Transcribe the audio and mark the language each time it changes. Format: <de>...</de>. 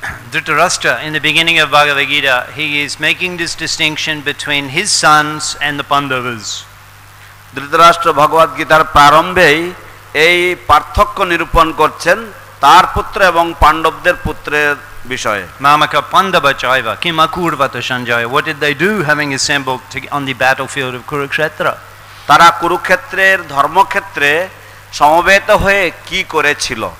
<en>Dhritarashtra, in the beginning of Bhagavad Gita, he is making this distinction between his sons and the Pandavas.</en> <bn>Dhritarashtra ভগবদ গীতার প্রারম্ভেই এই পার্থক্য নিরূপণ করছেন তার পুত্র এবং পাণ্ডবদের পুত্রের বিষয়ে।</bn> <sa>Mamaka Pandava Chaiva, Kimakurvata Sanjaya.</sa> <en>What did they do having assembled on the battlefield of Kurukshetra?</en> <bn>তারা কুরুক্ষেত্রের ধর্মক্ষেত্রে সমবেত হয়ে কি করেছিল?</bn>